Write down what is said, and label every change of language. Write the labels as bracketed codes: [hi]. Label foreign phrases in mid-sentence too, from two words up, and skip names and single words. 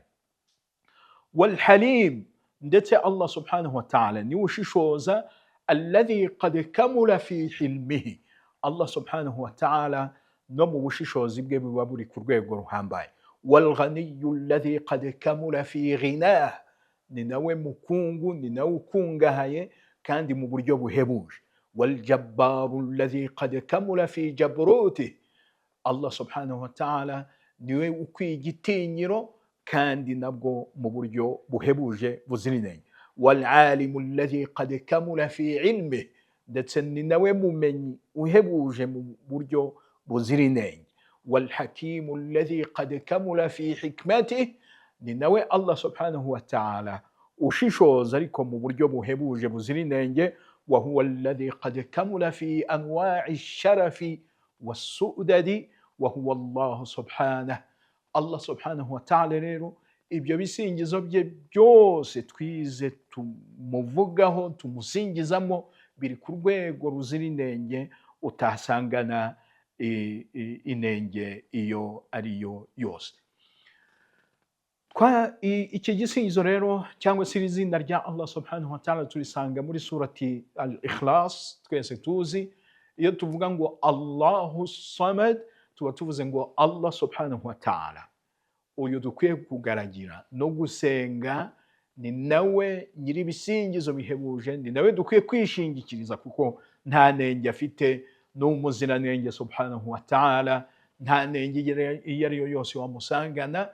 [ar] والحليم, [rw] ndetse [ar] الله سبحانه وتعالى [rw] niwe ushishoza, [ar] الذي قد كمل في حلمه, الله سبحانه وتعالى [rw] no mu bushishozi bwe buba buri ku rwego ruhambaye. [ar] والغني الذي قد كمل في غناه, [rw] ni nawe mukungu, ni nawe ukungahaye kandi mu buryo buhebuje. [ar] والجبار الذي قد كمل في جبروته, الله سبحانه وتعالى [rw] niwe ukwiye igitinyiro kandi nabwo mu buryo buhebuje buzira inenge. [ar] والعليم الذي قد كمل في علمه, [rw] ndetse ni nawe mumenyi uhebuje mu buryo buzira inenge. [ar] والحكيم الذي قد كمل في حكمته, [rw] ni nawe [ar] الله سبحانه وتعالى [rw] ushishoza ariko mu buryo buhebuje buzira inenge. [ar] وهو الذي قد كمل في أنواع الشرف والسؤدد وهو الله سبحانه. الله سبحانه وتعالى [rw] rero ibyo bisingizo bye byose twize tumuvugaho tumusingizamo biri ku rwego ruzira inenge, utasangana inenge iyo ariyo yose. Iki gisingizo rero cyangwa se izina rya [ar] الله سبحانه وتعالى [rw] turisanga muri surati al-Ikhlas, twese tuzi. Iyo tuvuga ngo [ar] الله الصمد, [rw] tuba tuvuze ngo [ar] الله سبحانه وتعالى [rw] uyu dukwiye kugaragira no gusenga, ni nawe nyiri ibisingizo bihebuje, ni nawe dukwiye kwishingikiriza kuko nta nenge afite, n'umuziranenge [ar] سبحانه وتعالى, [rw] nta nenge iyo ariyo yose wamusangana.